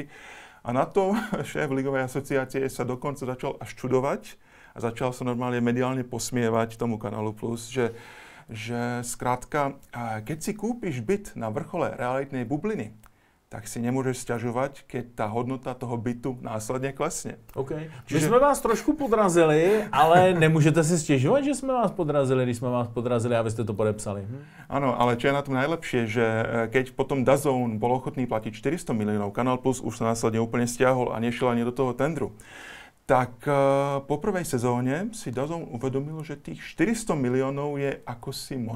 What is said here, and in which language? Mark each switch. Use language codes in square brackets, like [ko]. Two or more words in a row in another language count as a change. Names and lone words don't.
[sk] A na to šéf Ligovej asociácie sa dokonca začal až čudovať a začal sa normálne mediálne posmievať tomu Kanálu Plus, že skrátka, keď si kúpiš byt na vrchole realitnej bubliny, tak si nemôžeš sťažovať, keď tá hodnota toho bytu následne klesne. [cs] Okay. My jsme vás trošku podrazili, ale nemůžete si stěžovat, že jsme vás podrazili, když jsme vás podrazili a vy jste to podepsali. [sk] Áno, ale čo je na tom najlepšie, že keď potom DAZN bol ochotný platiť 400 miliónov, Kanál Plus už sa následne úplne stiahol a nešiel ani do toho tendru, tak po prvej sezóne si DAZN uvedomil, že tých 400 miliónov je akosi moc.